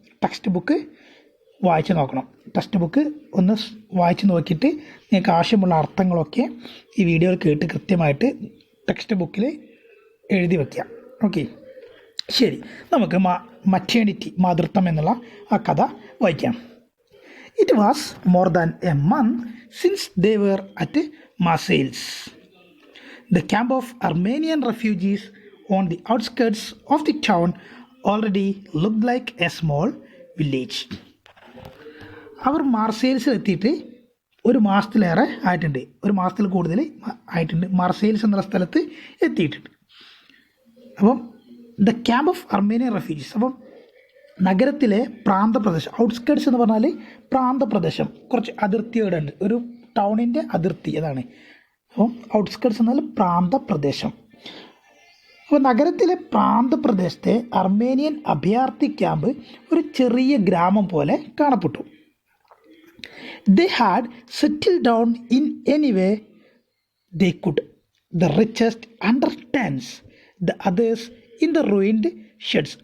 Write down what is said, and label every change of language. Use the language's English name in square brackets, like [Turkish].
[Malayalam] Text book വായിച്ച് നോക്കണം. Text book ഒന്ന് വായിച്ച് നോക്കിയിട്ട് നിങ്ങൾക്ക് ആവശ്യമുള്ള അർത്ഥങ്ങളൊക്കെ ഈ വീഡിയോയിൽ കേട്ട് കൃത്യമായിട്ട് ടെക്സ്റ്റ് ബുക്കിൽ എഴുതി വയ്ക്കാം. ഓക്കെ, ശരി. നമുക്ക് മറ്റേണിറ്റി, മാതൃത്വം എന്നുള്ള ആ കഥ വായിക്കാം. [English] It was more than a month since they were at Marseilles. The camp of Armenian refugees on the outskirts of the town already looked like a small village. [Malayalam] അവർ മാർസെയിൽസിൽ എത്തിയിട്ട് ഒരു മാസത്തിലേറെ ആയിട്ടുണ്ട്, ഒരു മാസത്തിൽ കൂടുതൽ ആയിട്ടുണ്ട്. മാർസെയിൽസ് എന്നുള്ള സ്ഥലത്ത് എത്തിയിട്ടുണ്ട്. അപ്പം [English] the camp of Armenian refugees, [Malayalam] അപ്പം നഗരത്തിലെ പ്രാന്തപ്രദേശം, ഔട്ട്സ്കേർട്സ് എന്ന് പറഞ്ഞാൽ പ്രാന്തപ്രദേശം, കുറച്ച് അതിർത്തിയുടെ ഉണ്ട്, ഒരു ടൗണിൻ്റെ അതിർത്തി, അതാണ്. അപ്പം ഔട്ട്സ്കേർട്സ് എന്നാൽ പ്രാന്തപ്രദേശം. അപ്പോൾ നഗരത്തിലെ പ്രാന്തപ്രദേശത്തെ അർമേനിയൻ അഭയാർത്ഥി ക്യാമ്പ് ഒരു ചെറിയ ഗ്രാമം പോലെ കാണപ്പെട്ടു. [English] They had settled down in any way they could. The richest under tents, the others in the ruined sheds.